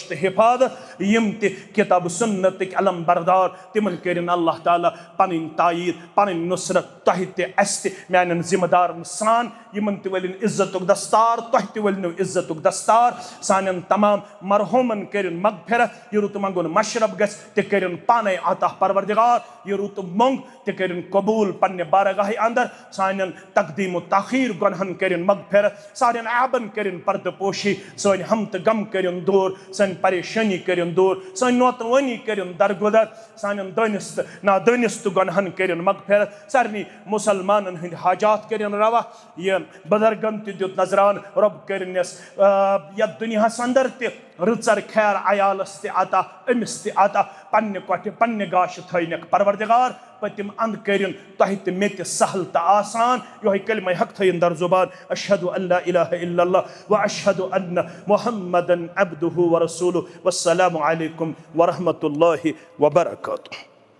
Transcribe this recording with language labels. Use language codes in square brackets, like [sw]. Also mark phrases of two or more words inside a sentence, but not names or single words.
[ks] तो हिफाजत यम ते किताब सुन्नत अलम बरदार तिमन करिन अल्लाह ताला पन तायीद पन नुसरत तह ते मान जिम्मेदार सान यमन ते वलिन इज्जतुक दस्तार तह ते वलिनो इज्जतुक दस्तार सानन तमाम मरहुमन करिन मगफिरत यह रुत मंगुन मशरब गस ते करिन पाने आता परवरदिगार यह रुत मंग ते करिन कबूल पन्ने बारगाह अंदर सानन तकदीम ताखीर गुनहन करिन मगफिरत सानन आबन करिन पर्द पोशी सन हम तो गम करिन दूर सन परेशानी करिन दूर सन नोतवनी करिन दरगुदर सानन दनिस्त ना दनिस्त गुनहन करिन मगफिरत सारनी मुसलमानन हंद हाजात करिन रवा ये बुजुर्गन ते दित नजरान रब करिनस या दुनिया अंदर ते रुचर खैर अयालस ते आता अमिस ते आता पन्ने कोठे पन्ने गाश थैनक परवरदिगार पतिम अंद करिन तह ते मे ते सहल तो आसान यो कलमा हक थैन दर जुबान [ar] أشهد أن لا إله إلا الله و أشهد أن محمدا عبده و رسوله والسلام عليكم و رحمة الله و بركاته.